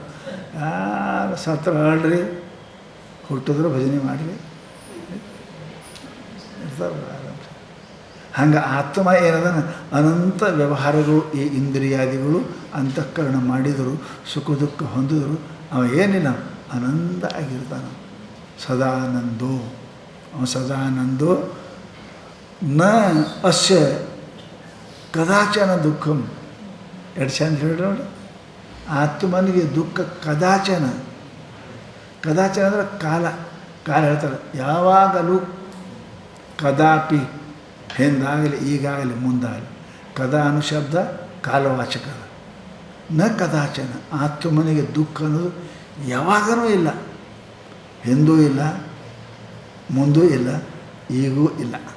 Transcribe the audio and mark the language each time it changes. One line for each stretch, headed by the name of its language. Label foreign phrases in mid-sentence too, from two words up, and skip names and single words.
Kannada: ಯಾರು ಸತ್ರ ಆಡ್ರಿ, ಹುಟ್ಟಿದ್ರು ಭಜನೆ ಮಾಡಿರಿ ಇರ್ತಾರೆ ಆರಾಮ. ಹಂಗೆ ಆತ್ಮ ಏನದ ಅನಂತ ವ್ಯವಹಾರಗಳು, ಈ ಇಂದ್ರಿಯಾದಿಗಳು ಅಂತಃಕರಣ ಮಾಡಿದರು, ಸುಖ ದುಃಖ ಹೊಂದಿದ್ರು, ಅವ ಏನಿಲ್ಲ ಆನಂದ ಆಗಿರ್ತಾನೆ.
Sanskrit: ಸದಾನಂದೋ, ಅವ ಸದಾನಂದೋ ನ ಅಸ್ಯ ಕದಾಚನ ದುಃಖಂ.
Kannada: ಎರಡು ಚಂದ ಹೇಳಿ ನೋಡಿ, ಆತ್ಮನಿಗೆ ದುಃಖ ಕದಾಚನ. ಕದಾಚನ ಅಂದರೆ ಕಾಲ ಹೇಳ್ತಾರೆ. ಯಾವಾಗಲೂ ಕದಾಪಿ, ಹಿಂದಾಗಲಿ ಈಗಾಗಲಿ ಮುಂದಾಗಲಿ. ಕದಾ ಅನು ಶಬ್ದ ಕಾಲವಾಚಕ.
Sanskrit: ನ ಕದಾಚನ,
Kannada: ಆತ್ಮನಿಗೆ ದುಃಖ ಅನ್ನೋದು ಯಾವಾಗಲೂ ಇಲ್ಲ, ಹಿಂದೂ ಇಲ್ಲ, ಮುಂದೂ ಇಲ್ಲ, ಈಗೂ ಇಲ್ಲ.